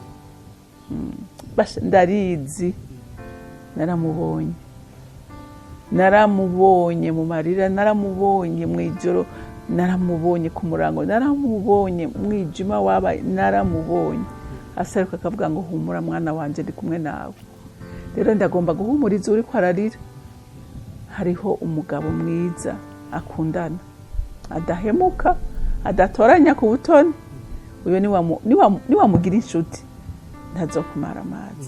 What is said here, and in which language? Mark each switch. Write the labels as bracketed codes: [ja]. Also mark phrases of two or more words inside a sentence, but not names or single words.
[rn] Ndarizi, naramubonye mu marira, naramubonye mu ijoro, naramubonye ku murango, naramubonye mwijima wabaye, naramubonye asaruka akavuga ngo humura mwana wanje ndi kumwe nawe. Rero ndagomba guhumuriza uri kwararira. Hariho umugabo mwiza akundana, adahemuka, adatoranya ku butoni. Uyo ni wamugira inshuti, ntazokumara amazi.